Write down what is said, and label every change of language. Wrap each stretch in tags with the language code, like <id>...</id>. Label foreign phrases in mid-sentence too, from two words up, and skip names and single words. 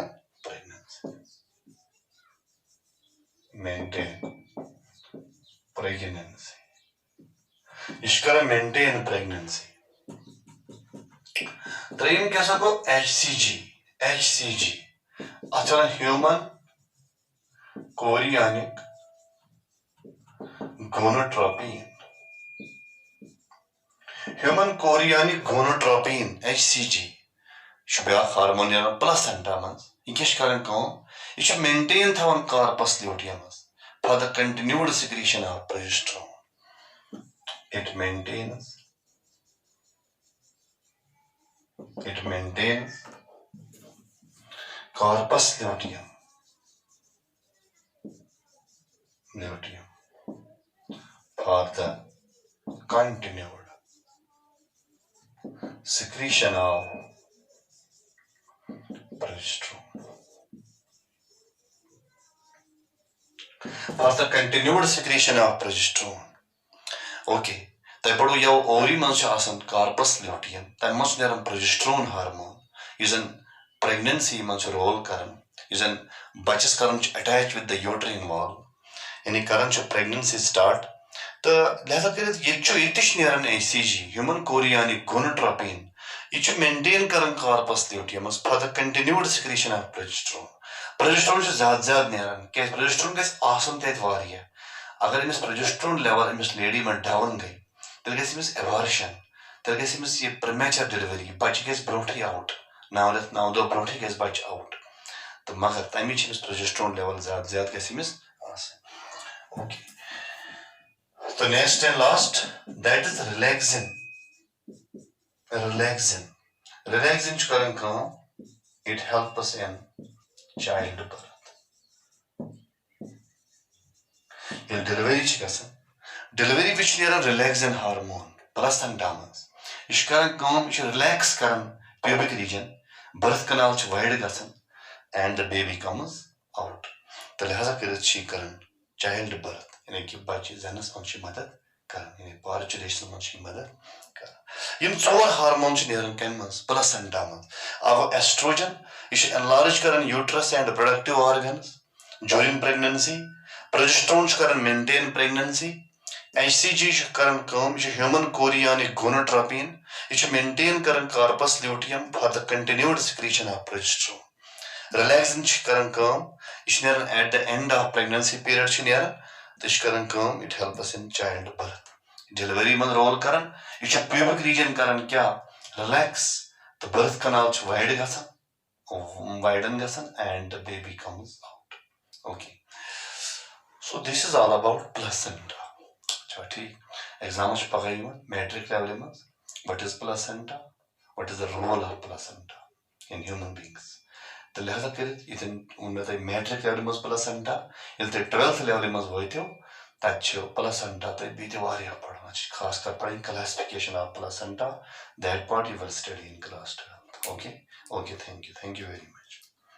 <ks>प्रेगनेंसी त्रीम क्या गो HCG</ks> <en>human chorionic</en> <ks>गोनोट्रोपिन HCG ब्या हार्मोन प्लेसेंटा मज यह मेंटेन थवान</ks> <en>corpus luteum for the continued secretion of progesterone. It maintains corpus luteum for the continued secretion of progesterone. Okay.</en> <ks>तह पड़ो यह ओवरी मज</ks> <en>corpus luteum</en> <ks>तम मज</ks> <en>progesterone hormone</en> <ks>यह प्रेगनेंसी मज रोल कर बचस कर</ks> <en>attach with the uterine wall</en> <ks>यानी कर प्रेगनेंसी स्टार्ट तो लिहाजा कर HCG</ks> <en>human chorionic gonadotropin</en> <ks>यह मेंटेन कर</ks> <en>corpus luteum for the continued secretion of progesterone</en> <ks>ज्यादा नेरान क्या प्रोजेस्टेरोन गस अगर अमिस</ks> <en>progesterone level</en> <ks>अमिस लेडी में डाउन गई तेल गमिस एबॉर्शन तेल गमिस यह</ks> <en>premature delivery</en> <ks>बच्चे गस ब्रोठे आउट 9 दो ब्रोठे गस बच्चे आउट तो मगर तमी</ks> <en>progesterone level</en> <ks>ज्यादा गमिस ओके तो</ks> <en>next and last that is relaxin</en> <ks>करन</ks> <en>it helps in child birth delivery relaxin hormone</en> <ks>प्लेसेंटा मज यह रिलैक्स कर</ks> <en>pubic region birth canal wide</en> <ks>गसान</ks> <en>and the baby comes out</en> <ks>तो लिहाजा कर</ks> <en>child birth</en> <ks>यानी कि बच्चे जनस मज मदद कर पार्चुलेशन मज मदद कर 4 हार्मोन कम प्लेसेंटा मज अब एस्ट्रोजन यह एनलार्ज कर</ks> <en>uterus and reproductive organs during pregnancy progesterone</en> <ks>कर</ks> <en>maintain pregnancy HCG</en> <ks>कर</ks> <en>human chorionic gonadotropin</en> <ks>यह मेंटेन कर</ks> <en>corpus luteum for the continued secretion of progesterone.</en> <ks>रिलैक्सिन कर यह</ks> <en>at the end of pregnancy period</en> <ks>तो यह</ks> <en>it helps in child birth delivery</en> <ks>मन रोल कर यह</ks> <en>pubic region</en> <ks>कर क्या रिलैक्स तो</ks> <en>birth canal वाइडन गसान and the baby comes out okay so this is all about placenta ठीक एग्जाम पगह matric level मज what is placenta what is the role of placenta in human beings</en> <ks>तो लिहाजा कर मे तुम मैट्रिक लेवल मज प्लेसेंटा ये 12th लेवल मज वो तत प्लेसेंटा तो बी पढ़ना खास कर पढ़</ks> <en>classification of placenta that part you will study in class 12th okay thank you very much</en>